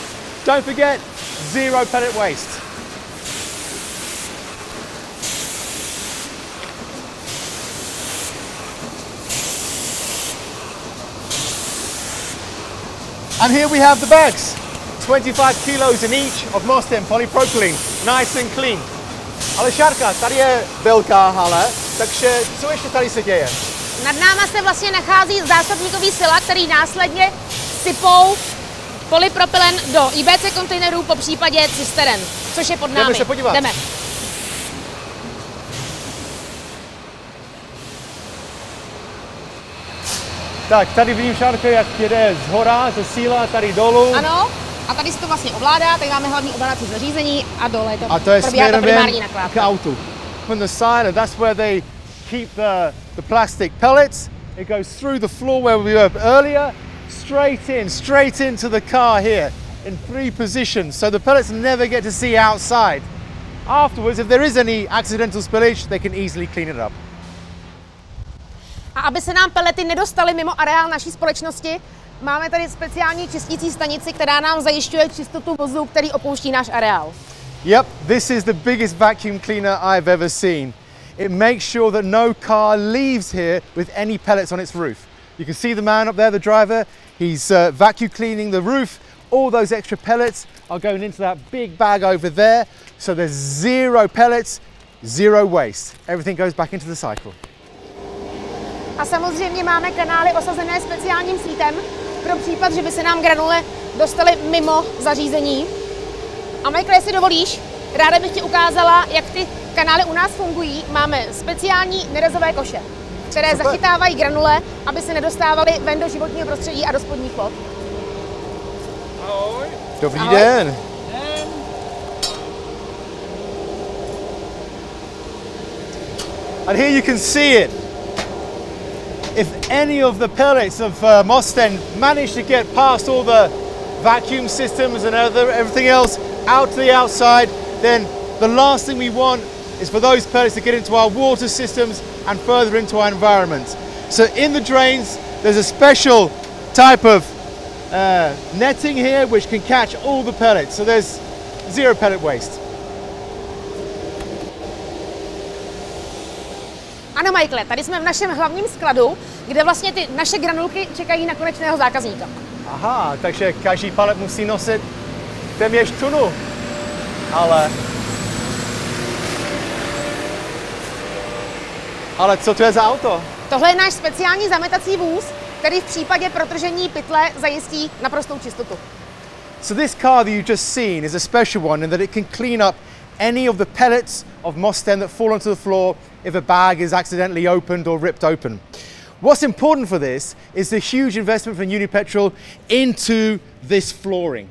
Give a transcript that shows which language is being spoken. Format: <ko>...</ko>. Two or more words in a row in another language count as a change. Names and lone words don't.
<en>Don't forget, zero pellet waste. And here we have the bags, 25 kilos in each of Mosten polypropylene, nice and clean.</en> <cs>Ale Šárka, tady je velká hala, takže co ještě tady se děje? Nad náma se vlastně nachází zásobníkový sila, který následně sypou polypropylen do IBC kontejnerů, po případě cisteren, což je pod námi. Jdeme se podívat. Jdeme. Tak, tady vidím, Šárko, jak jede z hora, ze síla, tady dolů. Ano, a tady se to vlastně ovládá, tady máme hlavní ovládací zařízení a dole je to, A to je probíhá to směrem primární k nakládka. autu.</cs> <en>From the side, and that's where they keep the plastic pellets. It goes through the floor where we were earlier, straight into the car here in 3 positions. So the pellets never get to see outside. Afterwards, if there is any accidental spillage, they can easily clean it up.</en> <cs>A aby se nám pelety nedostaly mimo areál naší společnosti, máme tady speciální čistící stanici, která nám zajišťuje čistotu vozu, který opouští náš areál.</cs> <en>Yep, this is the biggest vacuum cleaner I've ever seen. It makes sure that no car leaves here with any pellets on its roof. You can see the man up there, the driver. He's vacuum cleaning the roof. All those extra pellets are going into that big bag over there. So there's zero pellets, zero waste. Everything goes back into the cycle.</en> <cs>A samozřejmě máme kanály osazené speciálním sítem pro případ, že by se nám granule dostaly mimo zařízení. A Michael, jestli dovolíš, ráda bych ti ukázala, jak ty kanály u nás fungují. Máme speciální nerezové koše, které zachytávají granule, aby se nedostávaly ven do životního prostředí a do spodních vod. Ahoj. Dobrý Ahoj. den.</cs> <en>And here you can see it. If any of the pellets of Mosten manage to get past all the vacuum systems and everything else out to the outside, then the last thing we want is for those pellets to get into our water systems and further into our environment. So in the drains, there's a special type of netting here which can catch all the pellets. So there's zero pellet waste.</en> <cs>Ano, Michael, tady jsme v našem hlavním skladu, kde vlastně ty naše granulky čekají na konečného zákazníka. Aha, takže každý palet musí nosit téměř tunu. Ale co to je za auto? Tohle je náš speciální zametací vůz, který v případě protržení pytle zajistí naprostou čistotu.</cs> <en>So this car that you've just seen is a special one in that it can clean up any of the pellets of Mosten that fall onto the floor if a bag is accidentally opened or ripped open. What's important for this is the huge investment from Unipetrol into this flooring.</en>